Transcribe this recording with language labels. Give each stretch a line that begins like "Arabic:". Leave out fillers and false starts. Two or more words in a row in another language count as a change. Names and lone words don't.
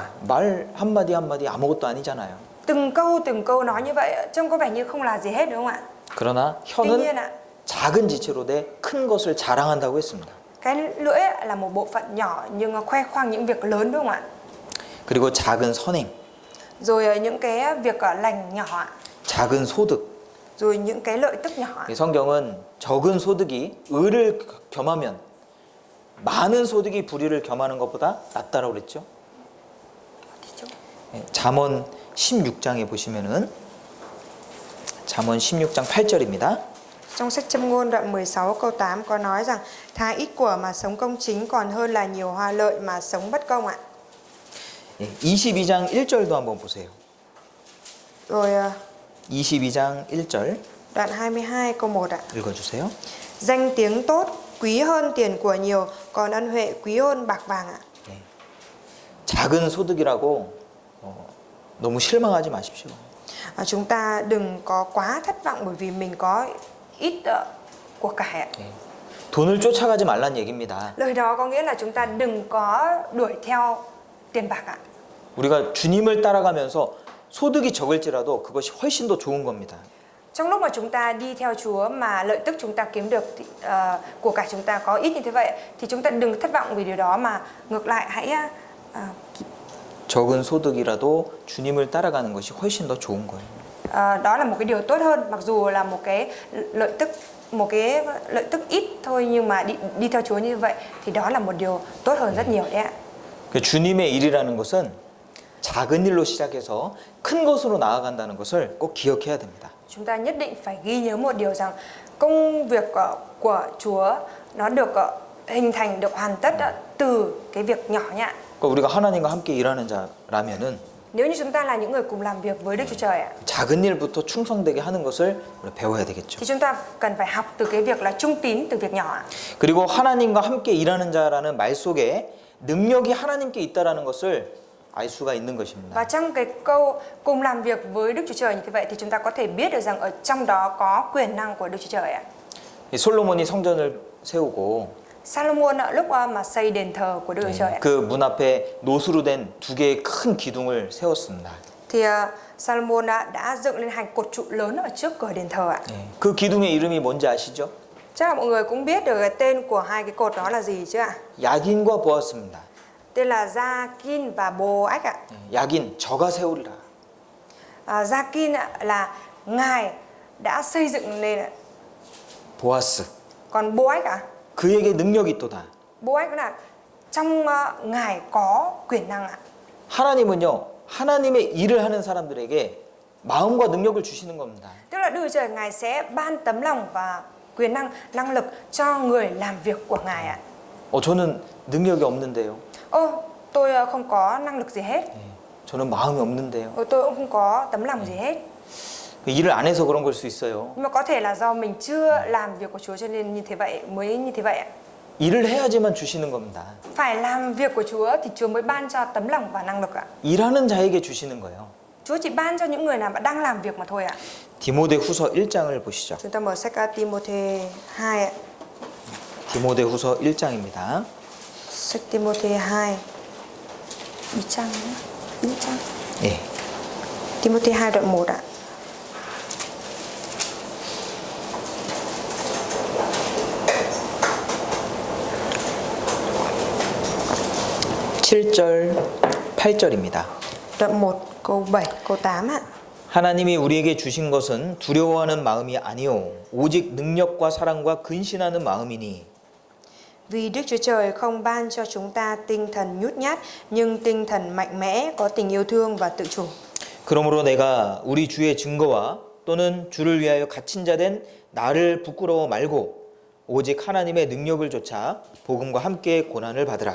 Korean: 말 한마디 한마디 아무것도 아니잖아요.
Vietnamese: Từng câu nói như vậy trông có vẻ như không là gì hết đúng không ạ?
Korean: 그러나
Vietnamese: Tuy nhiên
Korean: 혀는
Vietnamese: ạ,
Korean: 작은 지체로 내 큰 것을 자랑한다고 했습니다.
Vietnamese: cái lưỡi là một bộ phận nhỏ nhưng khoe khoang những việc lớn đúng không ạ?
Korean: 그리고 작은 선행,
Vietnamese: Rồi những cái việc lành nhỏ ạ.
Korean: 작은 소득.
Vietnamese: Rồi những cái lợi tức nhỏ ạ.
Korean: 이 성경은 적은 소득이 의를 겸하면 많은 소득이 불의를 겸하는 것보다 낫다라고 그랬죠. 잠언 16장에 보시면은 잠언 16장 8절입니다.
Vietnamese: Trong sách Châm ngôn đoạn 16 câu 8 có nói rằng thà ít của mà sống công chính còn hơn là nhiều hoa lợi mà sống bất công ạ.
Korean: 22장 1절도 한번 보세요.
Vietnamese: Rồi
Korean: 22장 1절
Vietnamese: Đoạn 22 câu 1 ạ.
Korean: 읽어주세요.
Vietnamese: Danh tiếng tốt quý hơn tiền của nhiều, còn ân huệ quý hơn bạc vàng ạ.
Korean: 작은 소득이라고 너무 실망하지 ma십시오.
Vietnamese: Chúng ta đừng có quá thất vọng bởi vì mình có ít của cải ạ.
Korean: 돈을 쫓아가지 말란 얘기입니다.
Vietnamese: Lời đó có nghĩa là chúng ta đừng có đuổi theo tiền bạc ạ.
Korean: 우리가 주님을 따라가면서 소득이 적을지라도 그것이 훨씬 더 좋은 겁니다.
Vietnamese: Trong lúc mà chúng ta đi theo Chúa mà lợi tức chúng ta kiếm được của cải chúng ta có ít như thế vậy thì chúng ta đừng thất vọng vì điều đó, mà ngược lại hãy
Korean: 적은 소득이라도 주님을 따라가는 것이 훨씬 더 좋은 거예요.
Vietnamese: đó là một cái điều tốt hơn, mặc dù là một cái lợi tức ít thôi, nhưng mà đi theo Chúa như vậy thì đó là một điều tốt hơn rất nhiều đấy ạ.
Korean: 그 주님의 일이라는 것은 작은 일로 시작해서 큰 것으로 나아간다는 것을 꼭 기억해야 됩니다.
Vietnamese: Chúng ta nhất định phải ghi nhớ một điều rằng công việc của Chúa nó được hình thành, được hoàn tất từ cái việc nhỏ nhặt.
Korean: 그러니까 우리가 하나님과 함께 일하는 자라면은
Vietnamese: Nếu như chúng ta là những người cùng làm việc với Đức Chúa Trời ạ,
Korean: 작은 일부터 충성되게 하는 것을 우리가 배워야 되겠죠.
Vietnamese: thì chúng ta cần phải học từ cái việc là trung tín từ việc nhỏ ạ.
Korean: 그리고 하나님과 함께 일하는 자라는 말 속에 능력이 하나님께 있다라는 것을 알 수가 있는 것입니다.
Vietnamese: Và trong cái câu cùng làm việc với Đức Chúa Trời như thế vậy thì chúng ta có thể biết được rằng ở trong đó có quyền năng của Đức Chúa Trời ạ.
Korean: 이 솔로몬이 성전을 세우고
Vietnamese: Salomon lúc mà xây đền thờ của Đức Chúa Trời ạ,
Korean: 그 문 앞에 노수로 된 두 개의 큰 기둥을 세웠습니다.
Vietnamese: thì Salomon đã dựng lên hàng cột trụ lớn ở trước cửa đền thờ ạ.
Korean: 그 기둥의 이름이 뭔지 아시죠?
Vietnamese: Chắc là mọi người cũng biết được cái tên của hai cái cột đó là gì chứ ạ?
Korean: 야긴과 보아스입니다.
Vietnamese: Tên là Gia-kin và Bô-ách ạ.
Korean: 야긴 저가 세우리라.
Vietnamese: Gia-kin là ngài đã xây dựng nên ạ.
Korean: 보아스
Vietnamese: Còn Bô-ách ạ?
Korean: 그에게 능력이 있도다.
Vietnamese: Bô-ách là trong ngài có quyền năng ạ.
Korean: 하나님은요 하나님의 일을 하는 사람들에게 마음과 능력을 주시는 겁니다.
Vietnamese: Tức là Đức Chúa Trời ngài sẽ ban tấm lòng và quyền năng, năng lực cho người làm việc của ngài ạ.
Korean: 저는 능력이 없는데요.
Vietnamese: Tôi không có năng lực gì hết.
Korean: 저는 마음이 없는데요.
Vietnamese: Tôi cũng không có tấm lòng gì hết.
Korean: 일을 안 해서 그런 걸 수 있어요.
Vietnamese: Nhưng mà có thể là do mình chưa làm việc của Chúa cho nên mới như thế vậy ạ.
Korean: 일을 해야지만 주시는 겁니다.
Vietnamese: Phải làm việc của Chúa thì Chúa mới ban cho tấm lòng và năng lực ạ.
Korean: 일하는 자에게 주시는 거예요.
Vietnamese: Chúa chỉ ban cho những người nào mà đang làm việc mà thôi ạ.
Korean: 디모데후서 1장을 보시죠.
Vietnamese: Chúng ta mở sách Timôthê 2 ạ.
Korean: 디모데후서 1장입니다.
Vietnamese: Sách Timôthê 2. Đi trang.
Korean: 예.
Vietnamese: Timôthê 2 đoạn 1 ạ.
Korean: (7절) (8절입니다)
Vietnamese: Đoạn 1 câu 7 câu 8 ạ.
Korean: 하나님이 우리에게 주신 것은 두려워하는 마음이 아니요 오직 능력과 사랑과 근신하는 마음이니
Vietnamese: Vì Đức Chúa Trời không ban cho chúng ta tinh thần nhút nhát, nhưng tinh thần mạnh mẽ, có tình yêu thương và tự chủ.
Korean: 그러므로 내가 우리 주의 증거와 또는 주를 위하여 갇힌 자 된 나를 부끄러워 말고 오직 하나님의 능력을 좇아 복음과 함께 고난을 받으라.